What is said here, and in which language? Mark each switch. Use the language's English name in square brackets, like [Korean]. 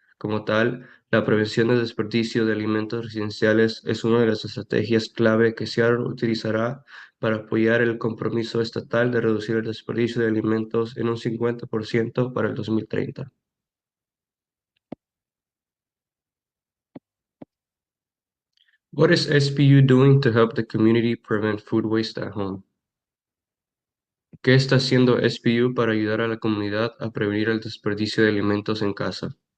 [Spanish] Como tal, la prevención del desperdicio de alimentos residenciales es una de las estrategias clave que Seattle utilizará para apoyar el compromiso estatal de reducir el desperdicio de alimentos en un 50% para el 2030. [English] What is SPU doing to help the community prevent food waste at home? [Spanish] ¿Qué está haciendo SPU para ayudar a la comunidad a prevenir el desperdicio de alimentos en casa?